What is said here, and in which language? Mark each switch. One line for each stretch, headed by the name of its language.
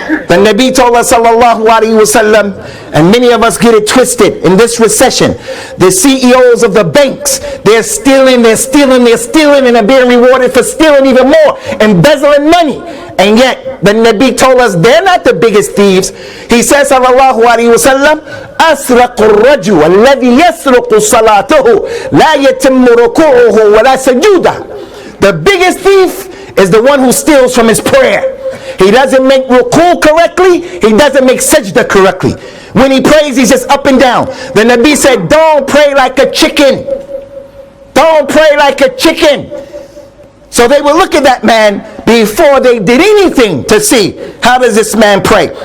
English: The Nabi told us sallallahu alaihi wasallam, and many of us get it twisted in this recession. The CEOs of the banks, they're stealing, and they're being rewarded for stealing even more, embezzling money. And yet the Nabi told us they're not the biggest thieves. He says
Arabic: sallallahu alaihi wasallam, أسرق الرجل الذي يسرق صلاته لا يتم ركوعه ولا سجوده.
English: The biggest thief is the one who steals from his prayer. He doesn't make ruku correctly, he doesn't make sajda correctly. When he prays, he's just up and down. The Nabi said, don't pray like a chicken. Don't pray like a chicken. So they will look at that man before they did anything to see, how does this man pray?